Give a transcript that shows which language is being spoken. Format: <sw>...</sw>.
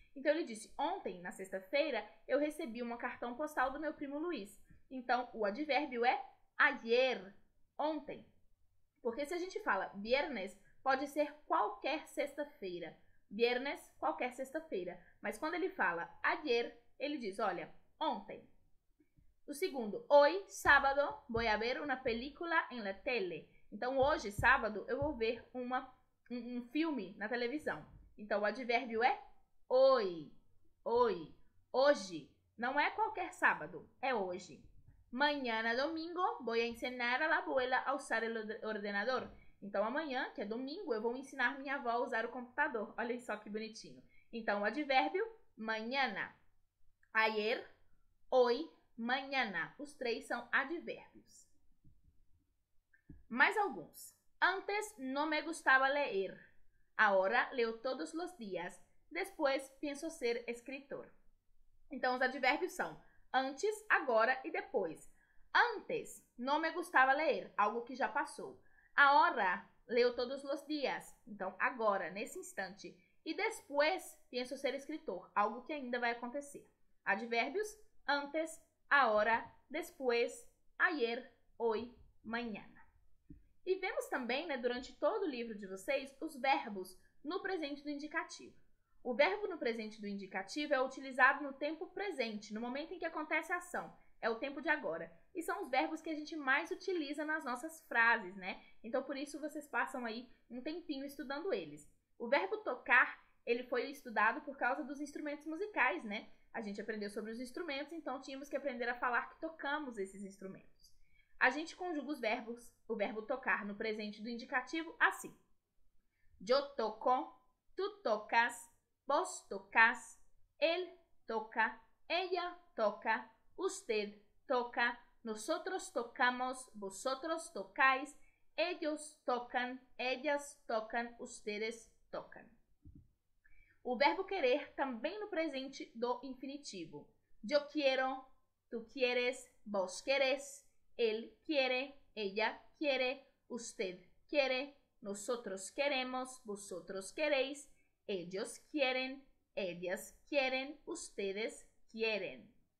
<pt>Então, ele disse, ontem, na sexta-feira, eu recebi um cartão postal do meu primo Luiz. Então, o advérbio é ayer, ontem. Porque se a gente fala viernes, pode ser qualquer sexta-feira. Viernes, qualquer sexta-feira. Mas quando ele fala ayer, ele diz, olha, ontem. O segundo,</pt> <es>hoy, sábado, voy a ver una película en la tele.</es> <pt>Então, hoje, sábado, eu vou ver um filme na televisão. Então, o advérbio é hoy. Hoy. Hoje. Não é qualquer sábado, é hoje.</pt> <es>Mañana, domingo, voy a enseñar a la abuela a usar el ordenador.</es> <pt>Então, amanhã, que é domingo, eu vou ensinar minha avó a usar o computador. Olha só que bonitinho. Então, o advérbio, mañana. Ayer, hoy, mañana. Os três são advérbios. Mais alguns.</pt> <es>Antes no me gustaba leer. Ahora leo todos los días. Después pienso ser escritor.</es> <pt>Então, os advérbios são antes, agora e depois.</pt> <es>Antes, no me gustaba leer.</es> <pt>Algo que já passou.</pt> <es>Ahora, leo todos los días.</es> <pt>Então, agora, nesse instante.</pt> <es>E después, pienso ser escritor.</es> <pt>Algo que ainda vai acontecer. Advérbios, antes, ahora, después, ayer, hoy, mañana. E vemos também, né, durante todo o livro de vocês, os verbos no presente do indicativo. O verbo no presente do indicativo é utilizado no tempo presente, no momento em que acontece a ação. É o tempo de agora. E são os verbos que a gente mais utiliza nas nossas frases, né? Então, por isso, vocês passam aí um tempinho estudando eles. O verbo tocar, ele foi estudado por causa dos instrumentos musicais, né? A gente aprendeu sobre os instrumentos, então tínhamos que aprender a falar que tocamos esses instrumentos. A gente conjuga os verbos, o verbo tocar no presente do indicativo assim.</pt> <es>Yo toco, tu tocas, vos tocas, él toca, ella toca, usted toca, nosotros tocamos, vosotros tocáis, ellos tocan, ellas tocan, ustedes tocan.</es> <pt>O verbo querer também no presente do infinitivo.</pt> <es>Yo quiero, tú quieres, vos querés, él quiere, ella quiere, usted quiere, nosotros queremos, vosotros queréis, ellos quieren, ellas quieren, ustedes quieren.</es>